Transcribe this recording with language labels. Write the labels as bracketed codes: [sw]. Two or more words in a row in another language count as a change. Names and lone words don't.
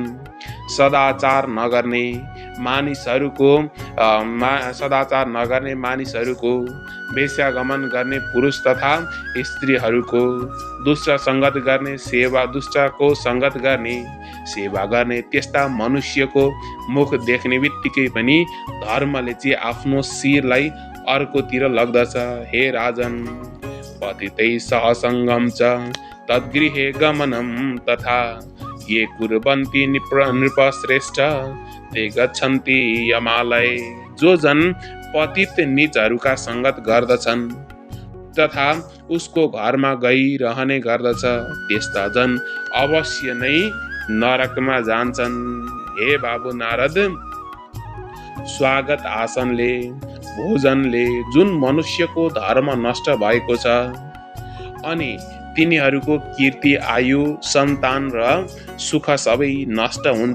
[ne] सदाचार नगर्ने मानिसहरूको, वेश्यागमन गर्ने पुरुष तथा स्त्रीहरूको, दुष्ट सङ्गत गर्ने, दुष्टको सङ्गत गर्ने, सेवा गर्ने, त्यस्ता मनुष्यको मुख देख्ने बित्तिकै पनि धर्मले चाहिँ आफ्नो शिरलाई अर्कोतिर लग्दछ। [sa] हे राजन, पतितै सहसङ्गम च तद्गृहे गमनम तथा ये कुर्वन्ति नृपश्रेष्ठ ते गच्छन्ति यमालय। [ne] जो जन पतित नीचहरूका सङ्गत गर्दछन् तथा उसको घरमा गइरहने गर्दछ, त्यस्ता जन अवश्य नै नरकमा जान्छन्। हे बाबु नारद, स्वागत आसनले, भोजनले जुन मनुष्यको धर्म नष्ट भएको छ अनि तिनीहरूको कीर्ति, आयु, सन्तान र सुख सबै नष्ट हुन्छ।